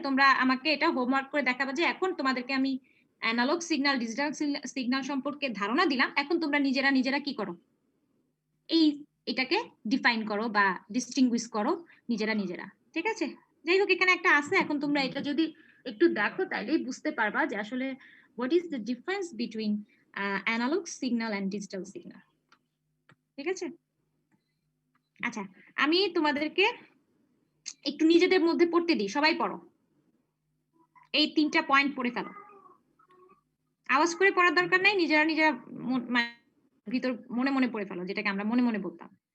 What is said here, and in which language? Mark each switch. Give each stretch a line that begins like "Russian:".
Bangla: তোমরা আমাকে এটা হোমওয়ার্ক করে দেখাবে যে এখন তোমাদেরকে আমি অ্যানালগ সিগন্যাল, ডিজিটাল সিগন্যাল সম্পর্কে ধারণা দিলাম, এখন তোমরা নিজেরা কি করো, এটাকে ডিফাইন করো বা ডিস্টিংগুইশ করো নিজেরা, ঠিক আছে। যাই হোক, এখানে একটা আছে, এখন তোমরা এটা যদি একটু দেখো তাইলেই বুঝতে পারবা যে আসলে
English: what is the difference between analog signal and digital signal?
Bangla: ঠিক আছে? আচ্ছা, আমি তোমাদেরকে একটু নিজেদের মধ্যে পড়তে দিই, সবাই পড়ো, এই 3টা পয়েন্ট পড়ে ফেলো। আওয়াজ করে পড়ার দরকার নাই, নিজেরা নিজেরা ভিতর মনে মনে পড়ে ফেলো, যেটাকে আমরা মনে মনে বলতাম।